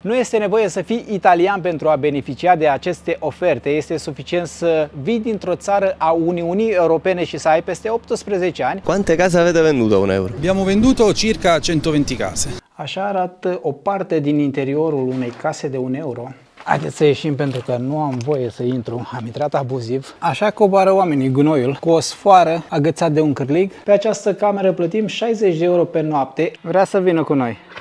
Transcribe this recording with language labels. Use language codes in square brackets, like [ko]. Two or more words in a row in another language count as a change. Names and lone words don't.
[ro] Nu este nevoie să fii italian pentru a beneficia de aceste oferte. Este suficient să vii dintr-o țară a Uniunii Europene și să ai peste 18 ani. [it] Quante case avete venduto a 1 euro? Abbiamo venduto circa 120 case. [ro] Așa arată o parte din interiorul unei case de 1 euro. Haideți să ieșim pentru că nu am voie să intru, am intrat abuziv. Așa coboară oamenii gunoiul cu o sfoară agățat de un cârlig. Pe această cameră plătim 60 de euro pe noapte. Vrea să vină cu noi.